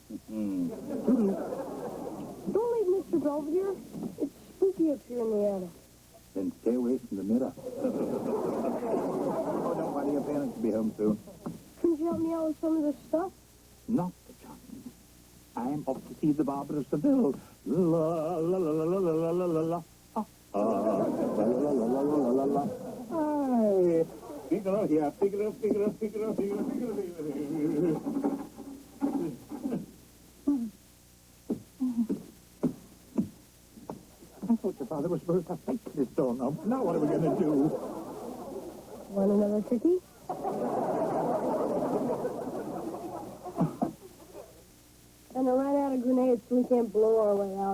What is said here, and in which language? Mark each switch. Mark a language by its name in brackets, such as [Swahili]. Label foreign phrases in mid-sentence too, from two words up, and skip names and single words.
[English] Don't leave Mr. Belvedere. It's spooky up here in the attic. Then stay away from the mirror. Oh, don't worry, your parents will be home soon. Couldn't you help me out with some of this stuff? Not the chance. I am off to see the barber of Seville. La, la, la, la, la, la, la, la, la. Ah, la, la, la, la, la, la, la. Hi. Figaro here. Figaro, Figaro, Figaro, Figaro, Figaro, Figaro. I thought your father was supposed to fix this doorknob. Now what are we going to do? Want another cookie? And I ran out of grenades so we can't blow our way out.